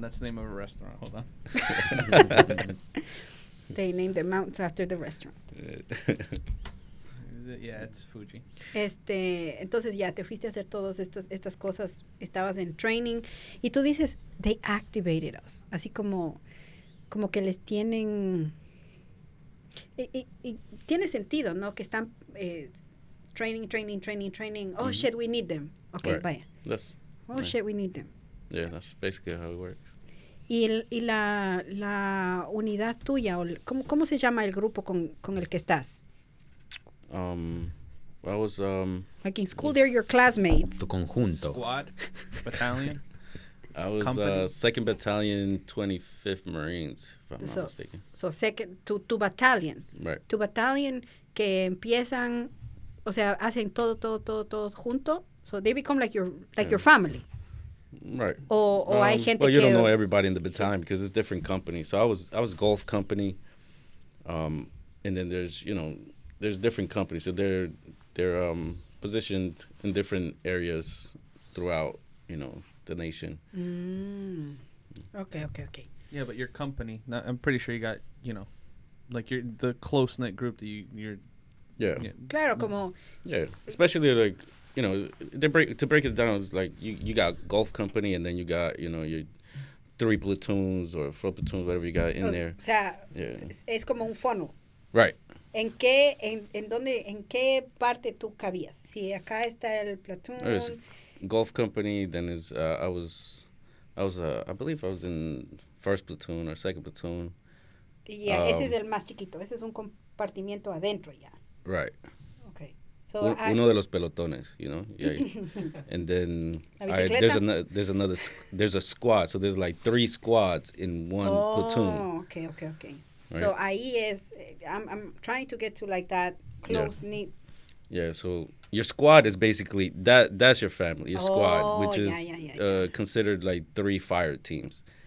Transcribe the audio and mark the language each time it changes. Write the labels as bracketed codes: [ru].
[en] That's the name of a restaurant. Hold on. They named the mountains after the restaurant. Is it? Yeah, it's Fuji. [es] Entonces ya te fuiste a hacer todas estas cosas, estabas en training y tú dices, [en] they activated us, [es] así como que les tienen, y tiene sentido, ¿no? Que están training. [en] Oh, shit, we need them. Okay, Right. vaya. Shit, we need them. Yeah, that's basically how it works. [es] Y la unidad tuya, ¿cómo se llama el grupo con el que estás? [en] I was Like in school, they're your classmates. [es] Tu conjunto. [en] Squad? Battalion? I was Company? 2nd Battalion, 25th Marines, if I'm not mistaken. So second, tu battalion. Right. [es] Tu battalion que empiezan, o sea, hacen todo junto. [en] So they become like your family. Right. [es] O hay gente [en] well, you [es] que... [en] don't know everybody in the battalion because it's different companies. So I was Gulf Company, and then there's different companies. So they're positioned in different areas throughout, the nation. Okay. Mm-hmm. Yeah, but your company, I'm pretty sure you got, like the close-knit group that you're... Yeah. [es] Claro, como... [en] Yeah, especially like, to break it down, it's like you got Gulf Company and then you got, your 3 platoons or 4 platoons, whatever you got in there. [es] O sea, [en] Yeah. [es] es como un funnel. [en] Right. [es] ¿En qué parte tú cabías? Si acá está el platoon. [en] There's Gulf Company, then is I believe I was in 1st platoon or 2nd platoon. [es] Yeah, ese es el más chiquito. Ese es un compartimiento adentro ya. [en] Right. Okay. So [es] Uno de los pelotones, Yeah. [en] And then there's a squad. So there's like 3 squads in one platoon. Okay. Right. So [es] ahí es, [en] I'm trying to get to like that close knit. Yeah, so your squad is basically that's your family, your squad, which is considered like 3 fire teams.